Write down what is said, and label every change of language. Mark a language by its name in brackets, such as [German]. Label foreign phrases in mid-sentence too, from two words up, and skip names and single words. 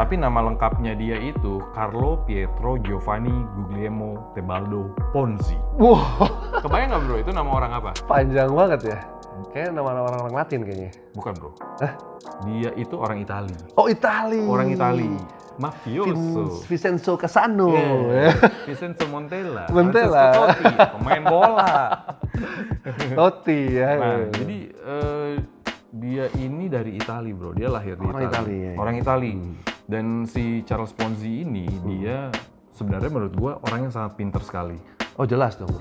[Indonesian] Tapi nama lengkapnya dia itu Carlo Pietro Giovanni Guglielmo Tebaldo Ponzi. Wah, Kebayang nggak bro, itu nama orang apa? panjang banget ya. Kayaknya nama orang Latin kayaknya. Bukan bro. Hah? Dia itu orang Itali. Oh, Itali. Orang Itali. Mafioso. Vincenzo Casano. Yeah. Vincenzo Montella. Montella. Francesco Totti, pemain bola. Totti ya. Nah, jadi dia ini dari Itali bro. Dia lahir di Orang Itali, ya. Orang Itali. Dan si Charles Ponzi ini dia sebenarnya menurut gua orang yang sangat pinter sekali. Oh, jelas dong, bro.